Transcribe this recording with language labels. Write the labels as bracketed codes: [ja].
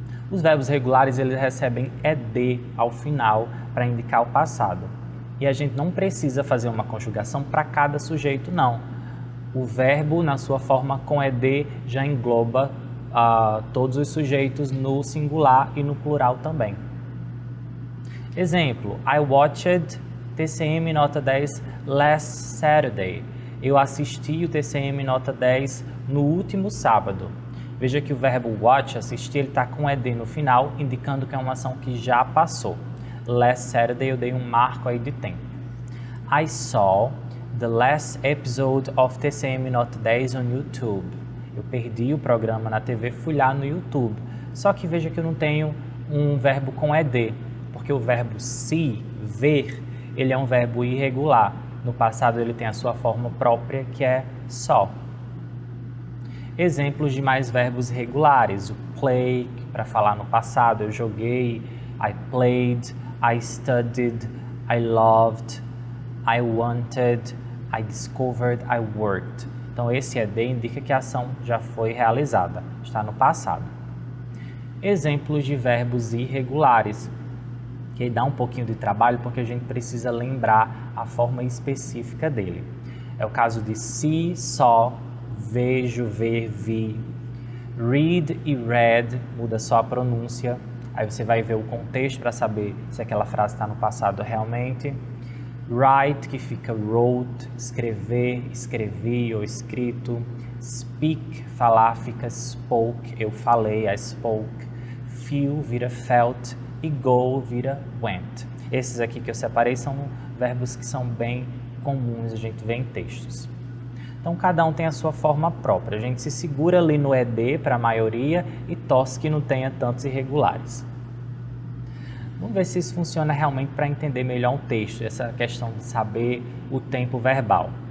[pt] Os verbos regulares eles recebem ed ao final para indicar o passado. E a gente não precisa fazer uma conjugação para cada sujeito, não. O verbo, na sua forma com ed, já engloba todos os sujeitos no singular e no plural também. [en] Exemplo, I watched TCM Nota 10 last Saturday. [pt] Eu assisti o TCM Nota 10 no último sábado. Veja que o verbo watch, assistir, ele está com ed no final, indicando que é uma ação que já passou. [en] Last Saturday [pt] eu dei um marco aí de tempo. [en] I saw the last episode of TCM Nota 10 on YouTube. [pt] Eu perdi o programa na TV, fui lá no YouTube. Só que veja que eu não tenho um verbo com ed, porque o verbo see, ver, ele é um verbo irregular. No passado ele tem a sua forma própria, que é saw. Exemplos de mais verbos regulares. O play, para falar no passado, eu joguei. [en] I played. I studied, I loved, I wanted, I discovered, I worked. [pt] Então, esse ed indica que a ação já foi realizada, está no passado. Exemplos de verbos irregulares. que dá um pouquinho de trabalho porque a gente precisa lembrar a forma específica dele. É o caso de see, saw, vejo, ver, vi. Read e read, muda só a pronúncia. Aí você vai ver o contexto para saber se aquela frase está no passado realmente. Write, que fica wrote, escrever, escrevi ou escrito. Speak, falar, fica spoke, eu falei, [en] I spoke. [pt] Feel vira felt e go vira went. Esses aqui que eu separei são verbos que são bem comuns, a gente vê em textos. Então, cada um tem a sua forma própria. A gente se segura ali no ED para a maioria e torce que não tenha tantos irregulares. Vamos ver se isso funciona realmente para entender melhor um texto, essa questão de saber o tempo verbal.